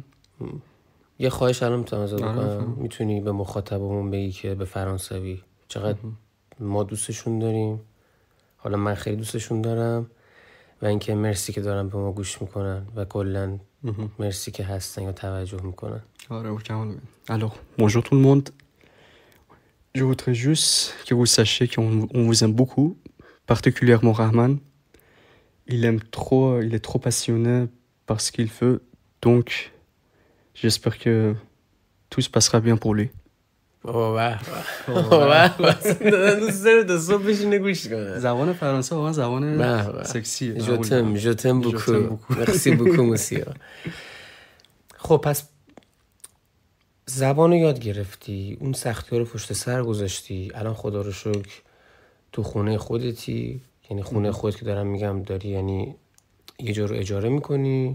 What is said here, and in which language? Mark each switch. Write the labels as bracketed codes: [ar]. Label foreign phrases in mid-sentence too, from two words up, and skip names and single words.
[fa] یه خواهش الان میتونم ازت بکنم، میتونی به مخاطبمون بگی که به فرانسوی چقدر ما دوستشون داریم، حالا من خیلی دوستشون دارم، و اینکه مرسی که دارن به ما گوش میکنن و کلا مرسی که هستن یا توجه میکنن. آره کاملا. [fr] Alors, bonjour tout le monde. Je voudrais juste que vous sachiez qu'on vous aime beaucoup, particulièrement Rahman. Il est trop passionné par ce qu'il fait, donc j'espère que tout se passera bien pour lui. [fa] زبان فرانسه واقعا زبان سکسیه. [fr] Je t'aime beaucoup. Merci beaucoup monsieur. [fa] خب پس زبانو یاد گرفتی، اون سختی‌ها رو پشت سر گذاشتی، الان خدا رو شکر تو خونه خودتی، یعنی خونه خودت که دارم میگم داری، یعنی یه جا رو اجاره میکنی.